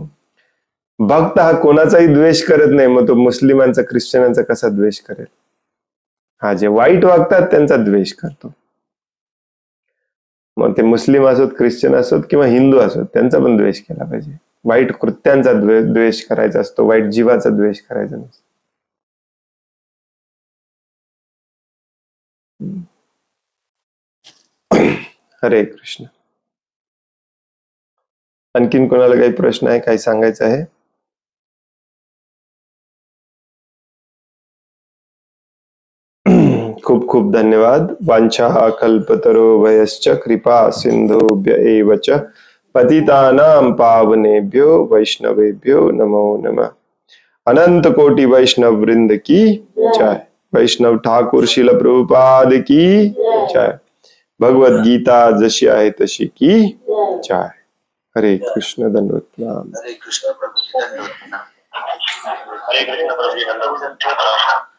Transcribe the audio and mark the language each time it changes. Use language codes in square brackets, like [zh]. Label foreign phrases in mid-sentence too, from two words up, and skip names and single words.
[mr] भक्त हा कोणाचाही द्वेष करत नाही, मग तो मुस्लिमांचा, ख्रिश्चनांचा कसा द्वेष करेल? हा, जे वाईट वागतात त्यांचा द्वेष करतो. मग ते मुस्लिम असोत, ख्रिश्चन असोत किंवा हिंदू असोत, त्यांचा पण द्वेष केला पाहिजे. वाईट कृत्यांचा द्वेष करायचा असतो, वाईट जीवाचा द्वेष करायचा नसतो. हरे कृष्ण. आणखीन कोणाला काही प्रश्न आहे, काही सांगायचं आहे? खूप खूप धन्यवाद. [sa] वांछा कल्पतरोभयश्च कृपा सिंधुभ्य एव च पतितानां पावनेभ्यो वैष्णवेभ्यो नमो नमः. [hi] अनंत कोटि वैष्णव वृंद की जय. वैष्णव ठाकुर श्रील प्रभुपाद की जय. [mr] भगवद गीता जशी आहे तशी [hi] की जय. [mr] हरे कृष्ण. धन्यवाद. हरे कृष्ण प्रभू. हरे कृष्ण प्रभू.